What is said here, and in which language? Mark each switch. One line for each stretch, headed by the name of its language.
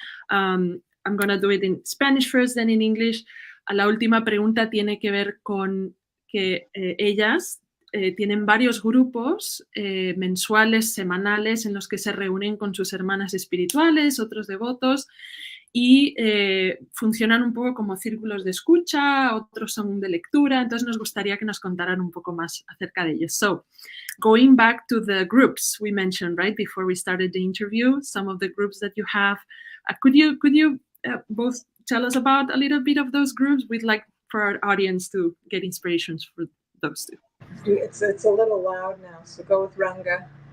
English: I'm going to do it in Spanish first, then in English.
Spanish: La última pregunta tiene que ver con que ellas tienen varios grupos mensuales, semanales, en los que se reúnen con sus hermanas espirituales, otros devotos, y funcionan un poco como círculos de escucha, otros son de lectura. Entonces nos gustaría que nos contaran un poco más acerca de ellos.
English: So, going back to the groups we mentioned, right, before we started the interview, some of the groups that you have, could you both tell us about a little bit of those groups? We'd like for our audience to get inspirations for those two. It's a little loud now, so go with Ranga.